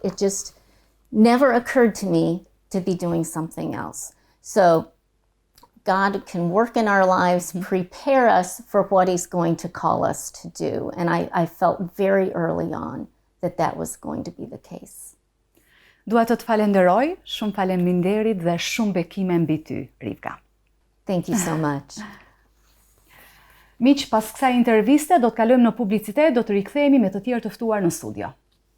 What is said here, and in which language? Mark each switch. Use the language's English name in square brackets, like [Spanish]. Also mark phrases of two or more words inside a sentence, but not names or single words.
[English] It just never occurred to me to be doing something else. So God can work in our lives, prepare us for what He's going to call us to do. And I felt very early on that was going to be the case. [Albanian] Dua të falenderoj, shumë faleminderit dhe shumë bekime mbi ty, Rivka. [English] Thank you so much. [Albanian] Miq, pas kësaj interviste do të kalojmë në publicitet, do të rikthehemi me të tjerë të ftuar në studio.